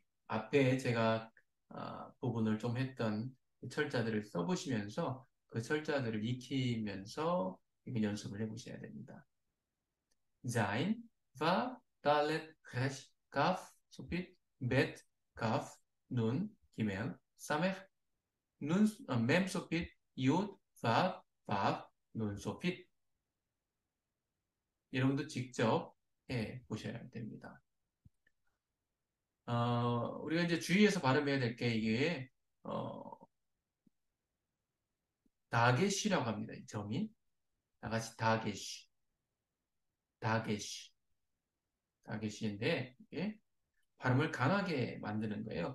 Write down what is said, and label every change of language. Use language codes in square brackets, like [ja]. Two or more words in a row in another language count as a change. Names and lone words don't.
[ko] 앞에 제가 부분을 좀 했던 철자들을 써보시면서 그 철자들을 익히면서 연습을 해보셔야 됩니다. [he] זין, וו, דלת, ריש, כף, סופית, בית, כף, נון, גימל, סמך, נון, מם, סופית, יוד, וו, וו, נון, סופית. [ko] 여러분도 직접 해 보셔야 됩니다. 우리가 이제 주의해서 발음해야 될 게 이게, 다게시라고 합니다. 이 점이. 다 같이 다게시, 다게시, 다게시인데, 이게 발음을 강하게 만드는 거예요.